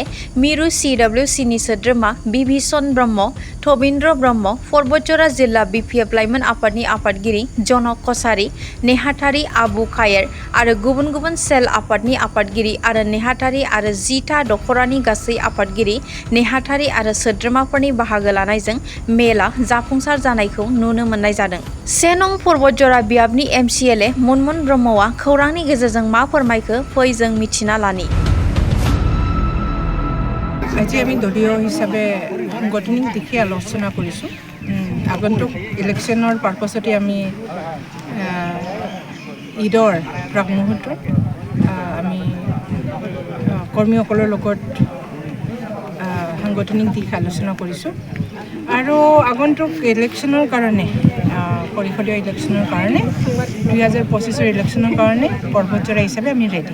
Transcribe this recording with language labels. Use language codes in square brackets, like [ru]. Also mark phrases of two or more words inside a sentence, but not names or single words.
[brx] मिरु CWCनि सोद्रोमा बिभीषण ब्रह्म, थबिन्द्र ब्रह्म, परबतजरा जिल्ला BPF लाइमोन आफादनि आफादगिरि जनक कसारी, नेहाथारि आबु खायर आरो गुबुन गुबुन सेल आफादनि आफादगिरि आरो नेहाथारि आरो 10था दखरानि गासै आफादगिरि नेहाथारि आरो सोद्रोमाफोरनि बाहागो लानायजों मेला जाफुंसार जानायखौ नुनो मोननाय जादों। 1 नं परबतजरा बियाबनि MCLA मनमोन ब्रह्मआ खौरांनि गेजेरजों मा फोरमायखो फै जों मिथिना लानि। [as] আজি আমি দলীয় হিচাপে সাংগঠনিক দিশে আলোচনা কৰিছোঁ। আগন্তুক ইলেকশ্যনৰ পাৰ্পছতে আমি ঈদৰ প্ৰাক মুহূৰ্তত আমি কৰ্মীসকলৰ লগত সাংগঠনিক দিশ আলোচনা কৰিছোঁ আৰু আগন্তুক ইলেকশ্যনৰ কাৰণে পৰিষদীয় ইলেকশ্যনৰ কাৰণে 2025 ইলেকশ্যনৰ কাৰণে পৰ্বতজৰা হিচাপে আমি ৰেডি।